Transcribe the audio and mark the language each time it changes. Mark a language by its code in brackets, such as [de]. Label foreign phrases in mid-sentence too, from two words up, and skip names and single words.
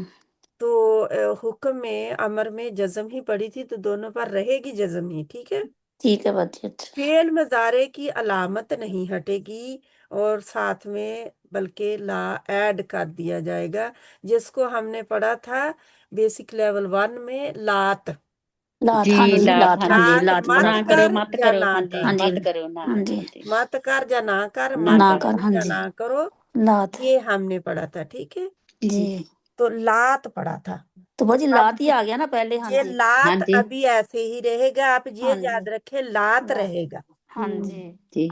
[ur] تو حکم میں امر میں جزم ہی پڑھی تھی، تو دونوں پر رہے گی جزم ہی، ٹھیک ہے، ٹھیک ہے باجی اچھا فعل مضارع کی علامت نہیں ہٹے گی، اور ساتھ میں بلکہ لا ایڈ کر دیا جائے گا، جس کو ہم نے پڑھا تھا [en] basic level [ur] 1 میں، لات، लात जी ہاں جی लात लात हाँ ہاں جی जी लात लात मत ना लात करो कर मत या करो ना ہاں جی हाँ कर, जी مت کرو نا ہاں جی हाँ जी مت کر یا نا کر, ना मत ना करो कर करो हाँ या जी نا کرو, लात یہ ہم نے پڑھا تھا۔ ٹھیک ہے, जी जी تو لات پڑھا تھا. تو باجی अब لات ہی آ گیا نا پہلے ہاں ये जी लात ہاں جی ابھی ایسے ہی رہے گا، آپ یہ ہاں جی یاد رکھیں، لات लात रहेगा। ہاں جی जी